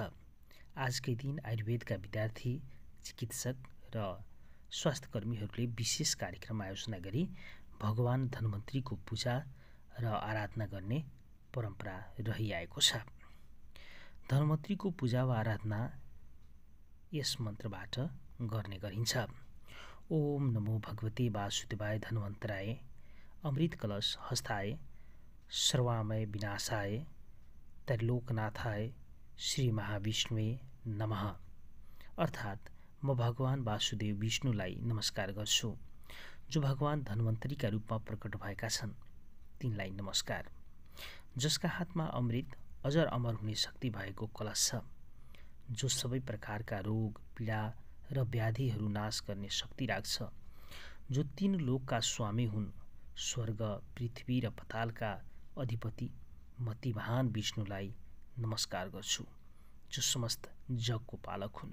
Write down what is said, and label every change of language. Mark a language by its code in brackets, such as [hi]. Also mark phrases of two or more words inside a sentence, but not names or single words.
[ne] आजकै दिन आयुर्वेदका विद्यार्थी, चिकित्सक र स्वास्थ्यकर्मीहरूले विशेष कार्यक्रम आयोजना गरी भगवान धन्वन्तरीको पूजा र आराधना गर्ने परम्परा रहिआएको छ। धन्वन्तरीको पूजा वा आराधना यस मन्त्रबाट गर्ने गरिन्छ। [sa] ओम नमो भगवते वासुदेवाय धन्वन्तराय, अमृत कलश हस्ताय, सर्वामय विनाशाय, त्रैलोकनाथाय, श्री महाविष्णुवे नमः। [ne] अर्थात् म भगवान वासुदेव विष्णुलाई नमस्कार गर्छु, जो भगवान धन्वन्तरीका रूपमा प्रकट भएका छन् तिनलाई नमस्कार। जसका हातमा अमृत अजर अमर हुने शक्ति भएको कलश छ, जो सबै प्रकारका रोग, पीडा र व्याधिहरू नाश गर्ने शक्ति राख्छ, जो तीन लोकका स्वामी हुन्, स्वर्ग, पृथ्वी र पतालका अधिपति म ती महान विष्णुलाई नमस्कार गर्छु, जो समस्त जगको पालक हुन्।